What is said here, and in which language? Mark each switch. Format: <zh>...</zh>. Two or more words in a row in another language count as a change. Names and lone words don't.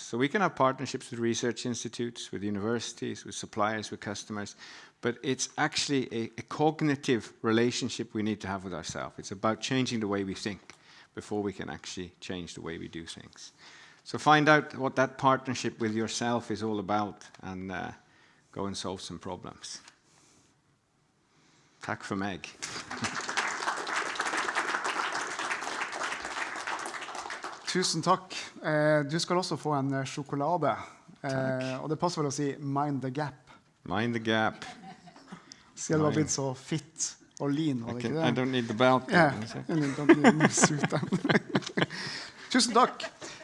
<en>So we can have partnerships with research institutes, with universities, with suppliers, with customers, but it's actually a cognitive relationship we need to have with ourselves. It's about changing the way we think before we can actually change the way we do things. So find out what that partnership with yourself is all about and go and solve some problems.</en> <no>Takk for meg. Tusen takk. Du skal også få en sjokolade. Og det passer vel å si</no> <en>mind the gap. Mind the gap.</en> <no>Siden du har blitt så fit og lean, var det ikke det?</no> <en>I don't need the belt. Yeah, don't need to suit them.</en> <no>Tusen takk.</no>